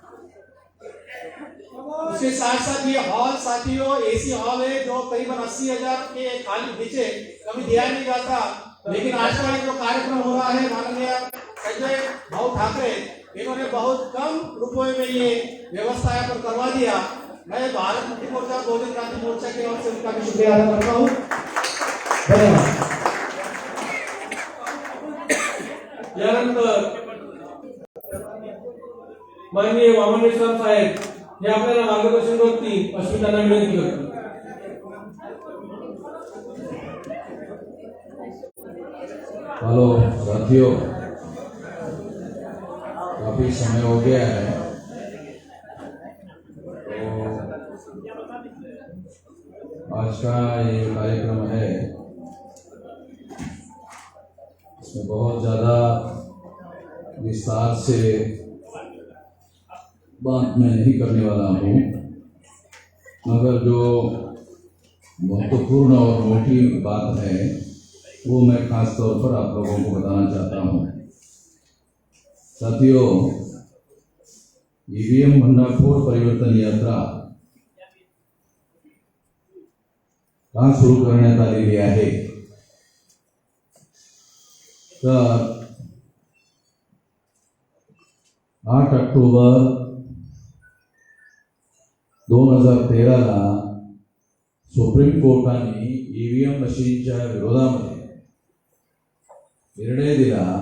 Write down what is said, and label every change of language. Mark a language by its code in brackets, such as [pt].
[hi] उसके साथ साथ ये हॉल साथियों एसी हॉल है जो करीबन 80,000 के खाली नीचे कभी दिया नहीं जाता, लेकिन आज का जो कार्यक्रम हो रहा है माननीय संजय भाऊ ठाकरे इन्होंने बहुत कम रुपए में ये व्यवस्था यहाँ पर करवा दिया। मैं भारत मुक्ति मोर्चा, बहुजन क्रांति मोर्चा की ओर से उनका भी शुक्रिया अदा करता हूँ। धन्यवाद। [mr] यानंतर माननीय वामन मेश्राम साहेब हे आपल्याला मार्गदर्शन करतील अशी त्यांना विनंती करतो। [hi] हेलो साथियों, काफी समय हो गया है, तो आज का ये कार्यक्रम है, इसमें बहुत ज्यादा विस्तार से बात मैं नहीं करने वाला हूँ, मगर जो महत्वपूर्ण और मोटी बात है वो मैं खास तौर पर आप लोगों को बताना चाहता हूँ। [mr] साथियों, ईवीएम भंडाफोड परिवर्तन यात्रा का सुरू करण्यात आलेली आहे। तर 8 ऑक्टोबर 2013 ला सुप्रीम कोर्टाने ईव्हीएम मशीनच्या विरोधामध्ये निर्णय दिला।